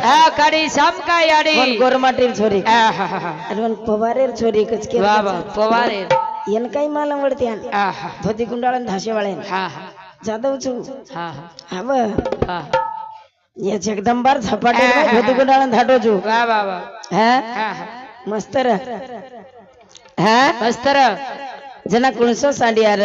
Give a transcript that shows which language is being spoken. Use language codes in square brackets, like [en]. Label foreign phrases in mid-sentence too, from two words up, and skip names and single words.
[lmn] हाँ काढी शाम का याडी कोण गोरमाटीर छोरी आहा आणि कोण पवारेर छोरी कच के वाह वाह पवारे येन काही माल आवडते आहा धोती गुंडाळन धाशेवाळे हाँ हाँ जादव छु हाँ हव हाँ ये जगदंबार झपाटे धोती गुंडाळन धाटो छु वाह वाह वाह हैं हाँ हाँ मस्त र हैं मस्तर जना कुणसो सांडियार